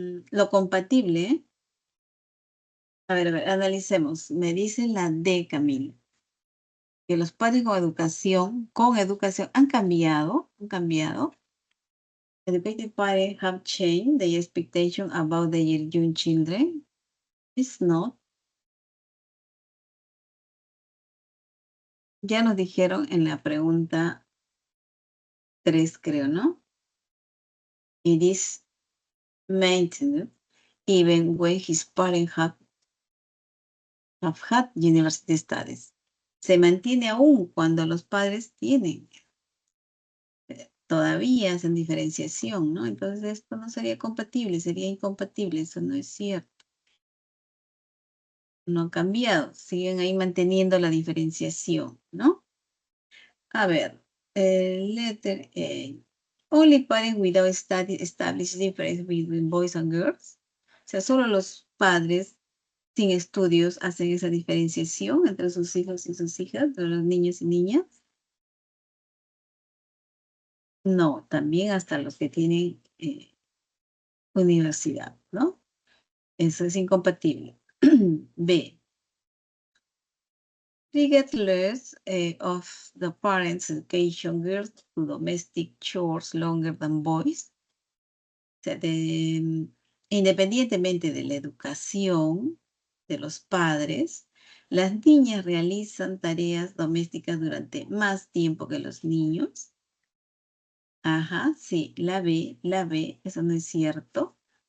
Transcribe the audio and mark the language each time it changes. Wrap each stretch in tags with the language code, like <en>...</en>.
<es>Lo compatible, ¿eh? A ver, analicemos. Me dice la D, Camila, que los padres con educación han cambiado.</es> <en>Educated parents have changed their expectation about their young children. It's not.</en> <es>Ya nos dijeron en la pregunta 3, creo, ¿no?</es> <en>It is maintained even when his parents have had university studies.</en> <es>Se mantiene aún cuando los padres tienen. Todavía hacen diferenciación, ¿no? Entonces esto no sería compatible, sería incompatible. Eso no es cierto. No han cambiado, siguen ahí manteniendo la diferenciación, ¿no? A ver,</es> <en>letter A. Only parents without study establish difference between boys and girls.</en> <es>O sea, solo los padres sin estudios hacen esa diferenciación entre sus hijos y sus hijas, entre los niños y niñas. No, también hasta los que tienen universidad, ¿no? Eso es incompatible. B.</es> <en>Regardless of the parents' education, girls do domestic chores longer than boys.</en> <es>O sea, independientemente de la educación de los padres, las niñas realizan tareas domésticas durante más tiempo que los niños. Ajá, sí, la B, eso no es cierto.</es>